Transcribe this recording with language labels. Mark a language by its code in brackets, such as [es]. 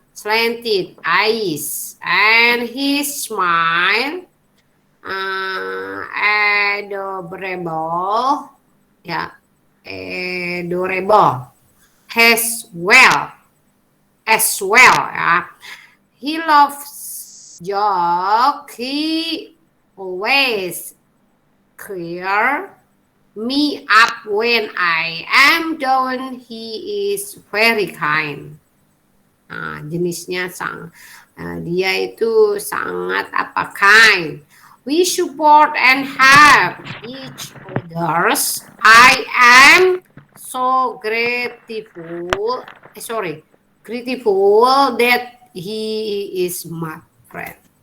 [en] Slanted eyes, and his smile adorable, yeah, adorable as well, yeah. He loves joke. He always clear me up when I am down. He is very kind. [id] Nah, jenisnya dia itu sangat kind. [en] We support and help each others. I am so grateful that he is my friend.